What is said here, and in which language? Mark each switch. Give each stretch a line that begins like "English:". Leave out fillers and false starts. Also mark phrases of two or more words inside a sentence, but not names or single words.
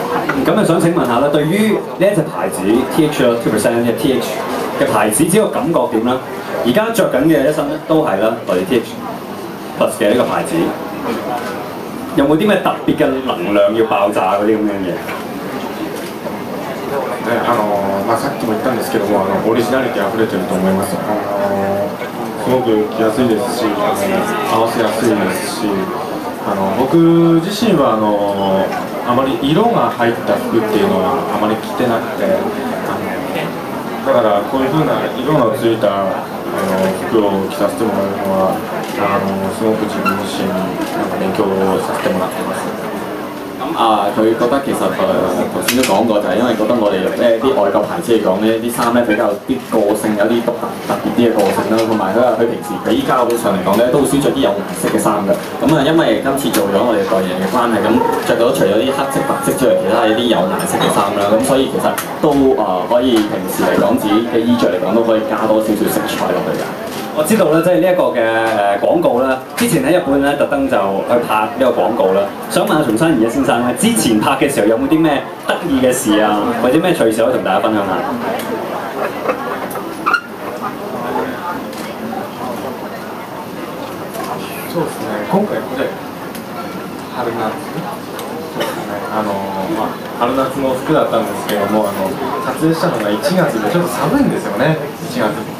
Cantonese: 咁啊，想請問下啦，對於呢一隻牌子 TH 2% 嘅 TH 嘅牌子，只個感覺點啦？而家着緊嘅一身咧都係啦，我哋 TH Plus 嘅呢個牌子，有冇啲咩特別嘅能量要爆炸嗰啲咁樣嘢？
Japanese: さっきも言ったんですけども、オリジナリティあふれてると思います。すごく着やすいですし、合わせやすいですし、僕自身はあまり色が入った服っていうのはあまり着てなくて、だからこういう風な色がついた服を着させてもらうのはすごく自分自身勉強させてもらってます。
Cantonese: 佢覺得其實頭先都講過，就係因為覺得我哋啲外國牌子嚟講呢啲衫咧比較啲個性，有啲特別啲嘅個性啦，同埋佢平時比較上嚟講咧都好少着啲有顏色嘅衫嘅。咁因為今次做咗我哋代言人嘅關係，咁着到除咗啲黑色、白色之外，其他係啲有顏色嘅衫啦。咁所以其實都可以平時嚟講自己嘅衣着嚟講都可以加多少少色彩落去㗎。我知道咧，即係呢一個嘅廣告啦。之前喺日本咧，特登就去拍呢個廣告啦。想問下松山野先生咧，之前拍嘅時候有冇啲咩得意嘅事啊，或者咩趣事可以同大家分享下？
Japanese: そうですね。今回これ春夏。春夏の服だったんですけども、撮影したのが1月でちょっと寒いんですよね。1月って。